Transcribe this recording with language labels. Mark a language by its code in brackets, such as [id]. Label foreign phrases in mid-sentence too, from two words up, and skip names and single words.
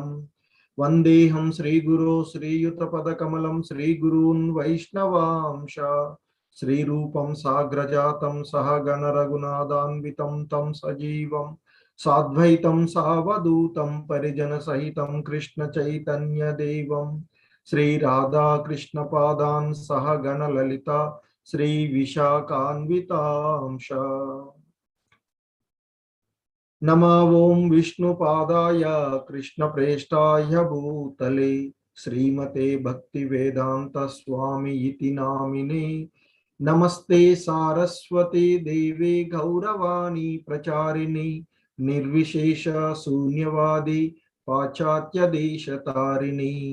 [sa] వందేహం శ్రీగురో శ్రీయుతపదకమలం శ్రీగురూన్ వైష్ణవాంశ శ్రీరూపం సాగ్రజాతం సహగణ రఘునాథాన్వితం తం సజీవం సాద్వైతం సావధూతం పరిజన సహితం కృష్ణ చైతన్య దేవం శ్రీ రాధాకృష్ణ పాదాన్ సహగణ లలిత శ్రీ విశాఖాన్వితాంశ. नमो ओं विष्णुपादाय कृष्णप्रेष्ठाय भूतले श्रीमते भक्तिवेदांत स्वामी इति नामिने. नमस्ते सारस्वती देवे गौरवाणी प्रचारिणे निर्विशेष शून्यवादी पाश्चात्य देशतारिणे.